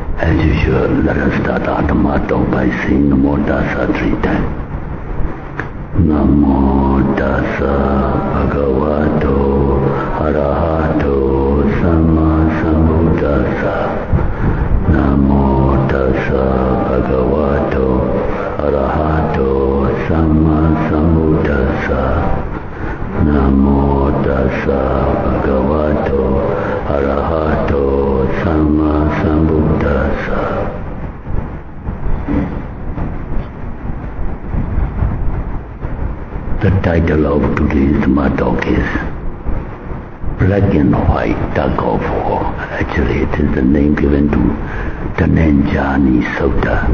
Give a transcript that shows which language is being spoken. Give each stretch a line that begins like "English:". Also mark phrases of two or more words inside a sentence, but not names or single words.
English: As usual, let us start our Dhamma talk by saying
Pali: Namo Tassa
English: 3 times.
Pali: Namo Tassa Bhagavato Arahato Sama Sambuddhassa. Namo Tassa Bhagavato Arahato Sama Sambuddhassa. Namo Tassa Bhagavato Arahato Sama Sambuddhassa.
English: The title of today's Dhamma talk is Black and White Tug of War. Actually, it is the name given to Dhananjani Sutta.